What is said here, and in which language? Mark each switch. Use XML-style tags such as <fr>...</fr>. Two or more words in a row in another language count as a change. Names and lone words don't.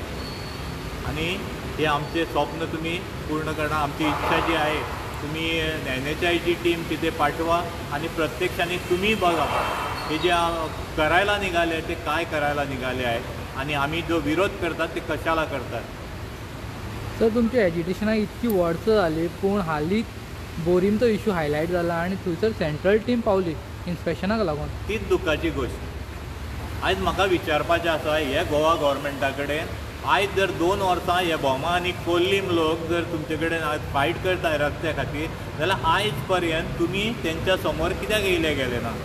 <mr>आणि हे आमचे स्वप्न तुम्ही पूर्ण करणं आमची इच्छा जी आहे. तुम्ही NHIची टीम तिथे पाठवा आणि प्रत्यक्षाने तुम्ही बघा हे जे करायला निघाले ते काय करायला निघाले आहे आणि आम्ही जो विरोध करतात ते कशाला करतात.</mr> <kok>सर तुमच्या एज्युकेशनाक इतकी वर्सां जाली पूण हालीं बोरींचो</kok> <en>issue highlight</en> <kok>जाला आनी थंयसर</kok> <en>central team</en> <kok>पावली इन्स्पेक्शनाक लागून. तीच दुखाची गोष्ट. आयज म्हाका विचारपाचें आसा हे गोवा गव्हर्मेंटा कडेन, आयज जर 2 वर्सां हे बोमा आनी कोल्लीम लोक जर तुमचे कडेन आज फायट करता रस्त्या खातीर, जाल्यार आयज पर्यंत तुमी तेंच्या समोर कित्याक येयले गेले ना.</kok>